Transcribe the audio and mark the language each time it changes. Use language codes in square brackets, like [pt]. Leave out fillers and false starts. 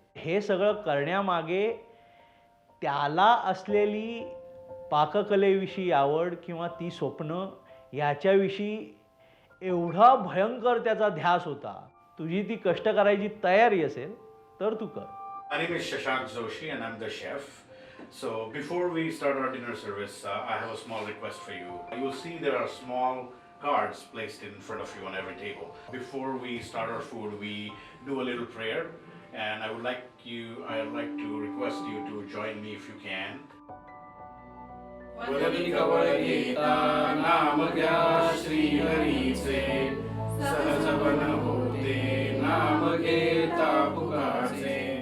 [mr] हे सगळं करण्यामागे त्याला असलेली पाककलेविषयी आवड किंवा ती स्वप्न याच्याविषयी एवढा भयंकर त्याचा ध्यास होता. तुझी ती कष्ट करायची तयारी असेल तर तू कर. [en] My name is Shashank Joshi and I'm the chef. So before we start our dinner service, I have a small request for you. You'll see there are small cards placed in front of you on every table. Before we start our food, we do a little prayer, and I'd like to request you to join me if you can. [mr] वदनी कवळ घेता नाम घ्या श्री हरीचे, सहज बन होते नाम घेता पुकाचे.